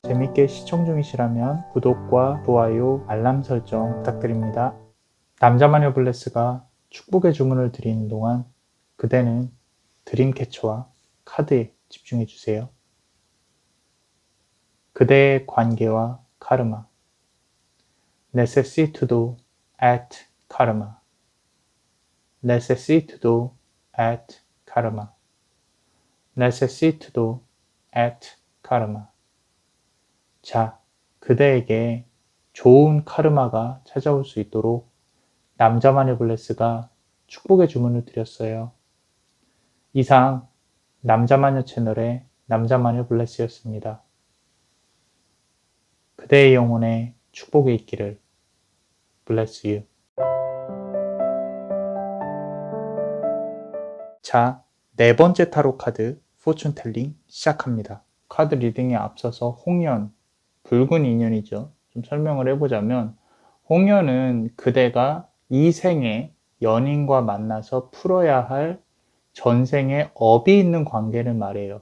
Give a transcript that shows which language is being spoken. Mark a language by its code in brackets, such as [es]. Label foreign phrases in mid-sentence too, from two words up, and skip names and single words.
[ko] 재밌게 시청 중이시라면 구독과 좋아요, 알람 설정 부탁드립니다. 남자마녀 블레스가 축복의 주문을 드리는 동안 그대는 드림캐쳐와 카드에 집중해 주세요. 그대의 관계와 카르마. [la] Necessitudo et karma. Necessitudo et karma. Necessitudo et karma. [ko] 자, 그대에게 좋은 카르마가 찾아올 수 있도록 남자마녀 블레스가 축복의 주문을 드렸어요. 이상 남자마녀 채널의 남자마녀 블레스였습니다. 그대의 영혼에 축복이 있기를. [en] Bless you. [ko] 자, 네 번째 타로 카드 포춘 텔링 시작합니다. 카드 리딩에 앞서서 홍연, 붉은 인연이죠. 좀 설명을 해보자면 홍연은 그대가 이 생에 연인과 만나서 풀어야 할 전생에 업이 있는 관계를 말해요.